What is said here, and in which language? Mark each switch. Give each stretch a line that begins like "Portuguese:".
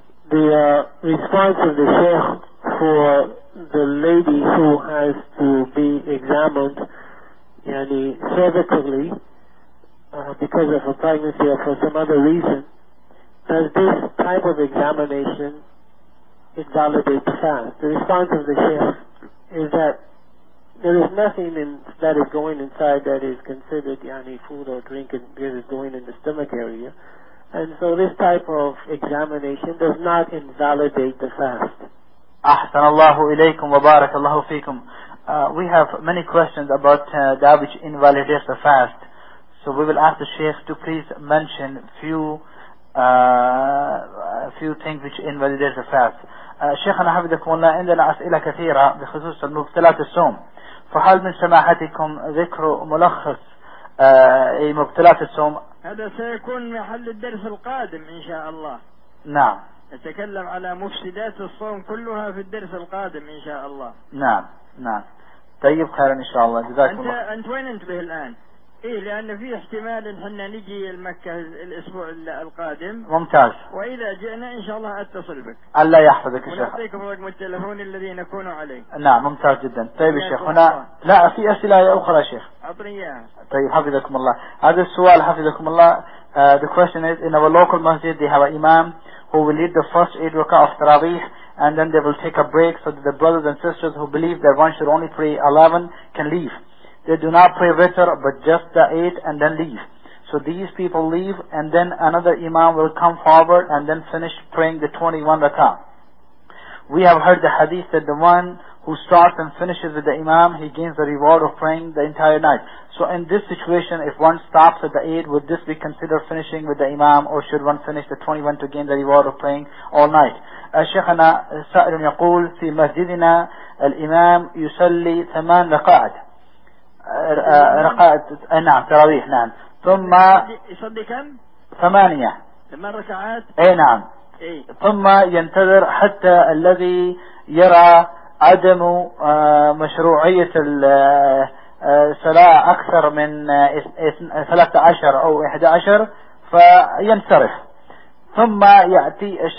English: The response of the Sheikh for the lady who has to be examined يعني cervically because of a pregnancy or for some other reason, does this type of examination invalidate the fast? The response of the Sheikh is that there is nothing in, that is going inside that is considered يعني food or drink because it's going in the stomach area, and so this type of examination does not invalidate the fast.
Arabic: أحسن الله إليكم وبارك الله فيكم.
English: We have many questions about that which invalidates the fast. So we will ask the Sheikh to please mention few things which invalidate the fast.
Arabic: Sheikh, أنا حفظكم الله عندنا أسئلة كثيرة بخصوص المبتلات الصوم. فهل من سماحتكم ذكر ملخص مبتلات الصوم؟ هذا سيكون محل الدرس القادم إن شاء الله. نعم. نتكلم على مفسدات الصوم كلها في الدرس القادم إن شاء الله. نعم. نعم طيب خير ان شاء الله. انت وين انت به الان؟ ايه لان في احتمال ان احنا نجي المكة الاسبوع القادم. ممتاز. واذا جئنا ان شاء الله اتصل بك. الله يحفظك الشيخ ونعطيكم رقم التلفون الذي نكون عليه. نعم ممتاز جدا. طيب الشيخ هنا لا في اسئلة اخرى شيخ اعطني اياها. طيب حفظكم الله. هذا السؤال حفظكم الله.
English: The question is in our local masjid they have an imam who will lead the first 8 rakah of Tarawih and then they will take a break so that the brothers and sisters who believe that one should only pray 11 can leave. They do not pray witr but just the 8 and then leave. So these people leave and then another imam will come forward and then finish praying the 21 rakah. We have heard the hadith that the one who starts and finishes with the imam, he gains the reward of praying the entire night. So in this situation, if one stops at the 8, would this be considered finishing with the imam or should one finish the 21 to gain the reward of praying all night?
Arabic: الشيخنا سائل يقول في مسجدنا الإمام يصلي 8 رقاعد رقاعد نعم تراويح نعم ثم يصلي كم؟ 8 رقاعد؟ اي نعم ثم ينتظر حتى الذي يرى عدم مشروعية الصلاة أكثر من 13 أو 11 فينصرف ثم يأتي